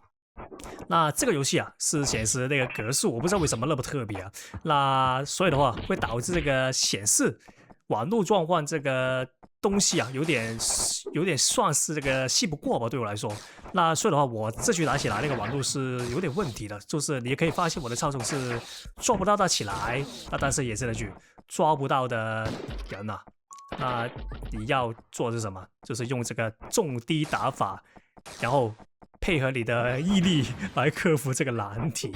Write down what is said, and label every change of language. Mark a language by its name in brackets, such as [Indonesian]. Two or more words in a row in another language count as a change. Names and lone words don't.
[Chinese] 那這個遊戲啊是顯示那個格數，我不知道為什麼那麼特別啊。那所以的話會導致這個顯示網絡狀況這個東西啊有點算是這個信不過吧，對我來說。那所以的話，我這局打起來那個網絡是有點問題的，就是你也可以發現我的操縱是抓不到它起來。那但是也是那句抓不到的人啊，那你要做的是什麼？就是用這個重低打法，然後配合你的毅力來克服這個難題。